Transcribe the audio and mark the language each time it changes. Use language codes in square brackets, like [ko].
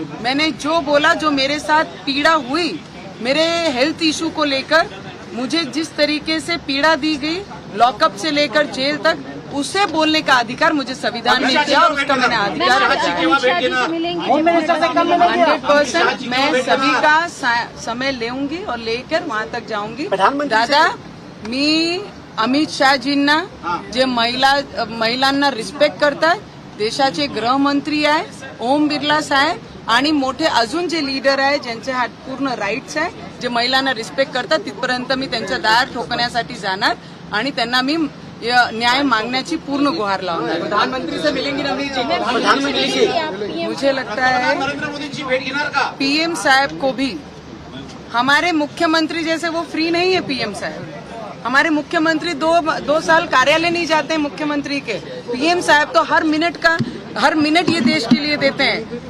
[hi] मैंने जो बोला, जो मेरे साथ पीड़ा हुई, मेरे हेल्थ इशू को लेकर मुझे जिस तरीके से पीड़ा दी गई, लॉकअप से लेकर जेल तक, उसे बोलने का अधिकार मुझे संविधान ने दिया और उसका मैंने अधिकार 100% मैं सभी का समय लेऊंगी और लेकर वहां तक जाऊंगी। [mr] दादा, मी अमित शहाजींना जे महिलांना रिस्पेक्ट करतात, देशाचे गृहमंत्री आहे ओम बिर्ला साहेब आणि मोठे अजून जे लीडर आहे ज्यांचे हा पूर्ण राईट्स आहे, जे महिलांना रिस्पेक्ट करतात, तिथपर्यंत मी त्यांच्या दार ठोकण्यासाठी जाणार आणि त्यांना मी न्याय मांगण्याची पूर्ण गुहार लावणार। [hi] प्रधानमंत्री से मिलेंगी नवनीत जी? प्रधानमंत्री जी, मुझे लगता है पीएम साहब को भी, हमारे मुख्यमंत्री जैसे वो फ्री नहीं है पीएम साहब। हमारे मुख्यमंत्री दो साल कार्यालय नहीं जाते हैं मुख्यमंत्री के। पीएम साहब तो हर मिनट ये देश के लिए देते हैं।